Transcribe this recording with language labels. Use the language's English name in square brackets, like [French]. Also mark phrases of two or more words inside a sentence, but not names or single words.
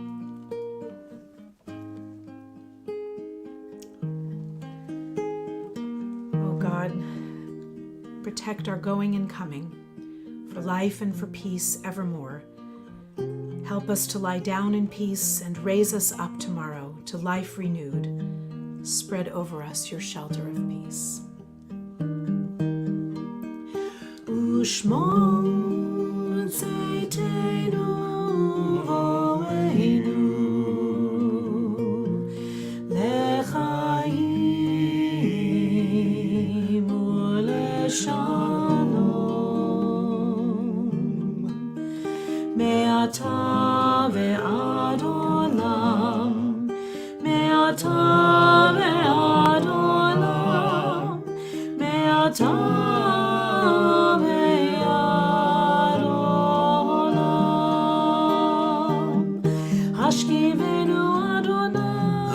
[English] Oh God, protect our going and coming, for life and for peace evermore. Help us to lie down in peace and raise us up tomorrow to life renewed. Spread over us your shelter of peace. [Hebrew] ושמור צאתנו ובואנו לחיים ולשלום מעתה ועד עולם מעתה ועד עולם מעתה השכיבנו אדוני,